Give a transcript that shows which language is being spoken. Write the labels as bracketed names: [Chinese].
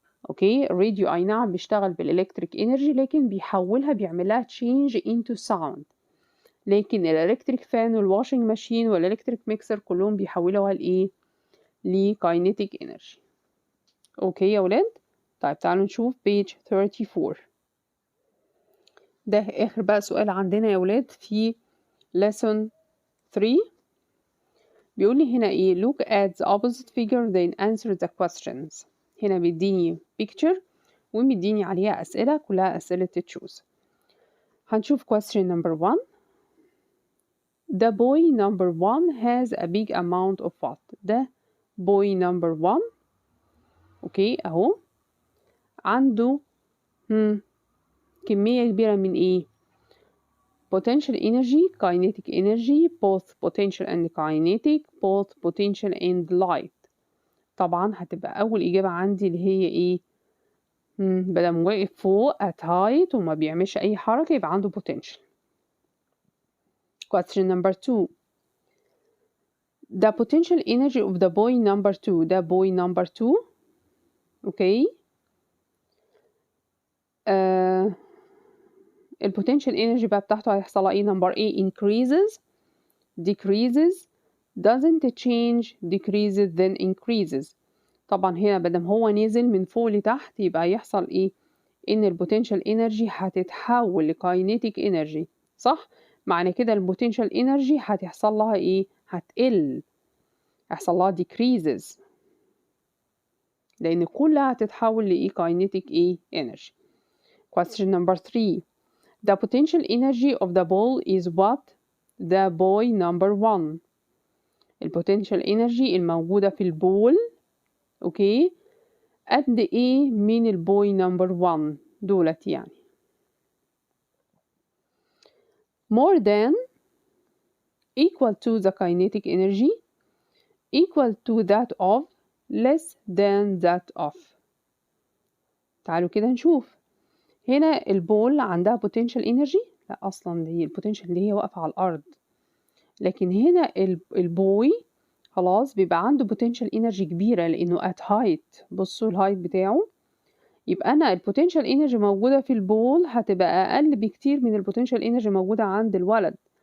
[Arabic] أوكي، الراديو أي نعم بيشتغل بالإلكتريك energy لكن بيحولها، بيعملها change into sound، لكن الإلكتريك فان والواشنج ماشين والإلكتريك ميكسر كلهم بيحولوها لإيه؟ لkinetic energy. أوكي يا ولاد؟ طيب تعالوا نشوف page 34. ده آخر بقى سؤال عندنا يا ولاد في lesson 3. بيقول لي هنا إيه؟ [English] look at the opposite figure then answer the questions. [Arabic] هنا بيديني picture ومديني عليها أسئلة كلها أسئلة تشوز. [English] هنشوف question number 1. The boy number 1 has a big amount of what؟ ده boy number 1 [Arabic] أوكي أهو عنده كمية كبيرة من إيه؟ [English] potential energy, kinetic energy, both potential and kinetic, both potential and light. [Arabic] طبعا هتبقى أول إجابة عندي اللي هي إيه؟ بدل واقف فوق at height وما بيعملش أي حركة يبقى عنده potential. [English] Question number 2. The potential energy of the boy number 2. ده boy number 2. Okay. [Arabic] البوتنشال انرجي بقى بتاعته هيحصلها ايه؟ نمبر [English] A increases, decreases, doesn't change, decreases then increases. [Arabic] طبعا هنا بدل هو نزل من فوق لتحت يبقى يحصل ايه؟ ان البوتنشال انرجي هتتحول لكاينيتيك انرجي، صح؟ معنى كده البوتنشال انرجي هتحصل لها ايه؟ هتقل، هيحصل لها decreases لان كلها هتتحول لايه؟ كاينيتيك ايه؟ انرجي. [English] Question number 3. The potential energy of the ball is what? The boy number 1. [Arabic] البوتنشال انرجي الموجودة في البول اوكي قد ايه من البوي نمبر 1 دولت يعني؟ [English] more than, equal to the kinetic energy, equal to that of, [Arabic] less than that of. تعالوا كده نشوف. هنا البول عندها potential energy؟ لا أصلا هي البوتنشال اللي هي واقفة على الأرض، لكن هنا البوي خلاص بيبقى عنده potential energy كبيرة لأنه at height. بصوا الهايت بتاعه، يبقى أنا البوتنشال انرجي موجودة في البول هتبقى أقل بكتير من البوتنشال انرجي موجودة عند الولد.